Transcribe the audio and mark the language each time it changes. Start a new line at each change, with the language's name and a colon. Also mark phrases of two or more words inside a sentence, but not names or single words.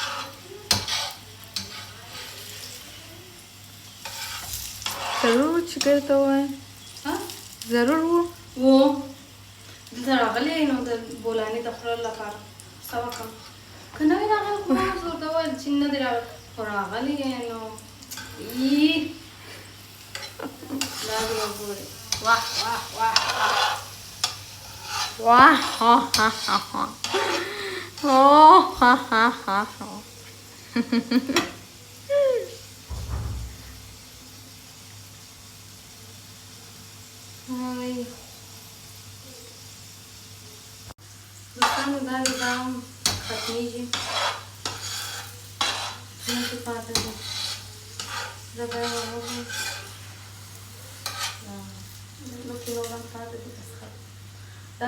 Pashto: ضرور چې درته ووایم ضرور و دلته راغلی نو د بولاني د خوړلو لپاره څه وکړم که نه وي راغلی خو ما اوس ورته وویل چې نه دی راغلی خو راغلی نو دا دې وګورئ واه واه واه واه ها ها ها ها اوه ها ها ها ها دوستانو دا دې دا هم ختمیږي نشي پاته دی زه به یې وروږم لږ نور هم پاته دي بس ختم دا